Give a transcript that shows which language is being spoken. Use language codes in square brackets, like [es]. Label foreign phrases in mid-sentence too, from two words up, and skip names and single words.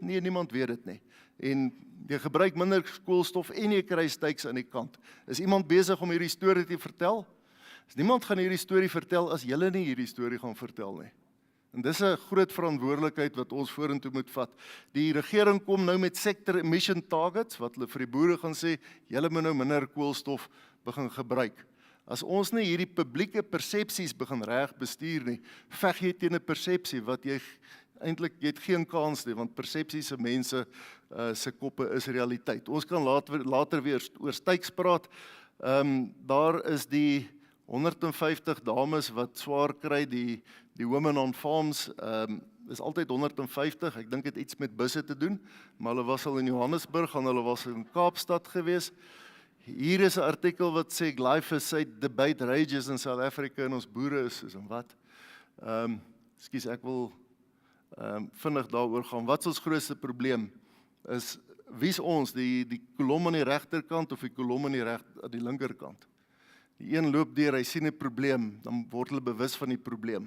[af] Nee, niemand weet dit nie. En jy gebruik minder koolstof en jy kry steaks aan die kant. Is iemand besig om hierdie storie te vertel? Niemand gaan hierdie storie vertel as julle nie hierdie storie gaan vertel nie. En dis 'n groot verantwoordelikheid wat ons vorentoe moet vat. Die regering kom nou met [en] sector emission targets, [af] wat hulle vir die boere gaan sê, julle moet nou minder koolstof begin gebruik. As ons nie hierdie publieke persepsies begin reg bestuur nie, veg jy teen 'n persepsie wat jy het geen kans nie, want persepsies se mense se koppe is realiteit. Ons kan later weer oor steaks praat. Daar is die 150 dames wat swaar kry, die Women on Farms, is altyd 150, ek dink het iets met busse te doen, maar hulle was al in Johannesburg en hulle was in Kaapstad gewees. Hier is 'n artikel wat sê [en] glyphosate debate rages in South Africa [af] en ons boere is soos en wat. Ekskuus, ek wil vinnig daaroor gaan. Wat is ons grootste probleem? Is wie's ons, die kolom aan die regterkant of die kolom aan die linkerkant? Die een loop deur, hy sien 'n probleem, dan word hulle bewus van die probleem.